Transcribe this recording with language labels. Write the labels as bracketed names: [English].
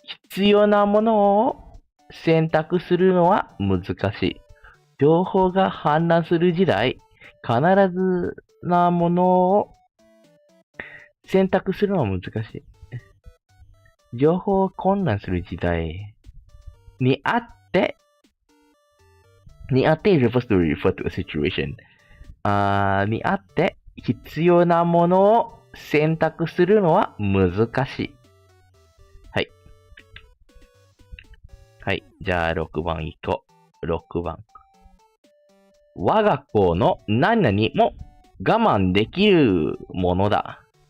[Japanese] 必要なものを選択するのは難しい。情報が氾濫する時代、必ずなものを選択するのは難しい。情報混乱する時代にあって [English] refers to refer to a situation. [Japanese] にあって必要なものを選択するのは難しい。はい。はい。じゃあ6番行こう。6番。我が子の何々も我慢できるものだ。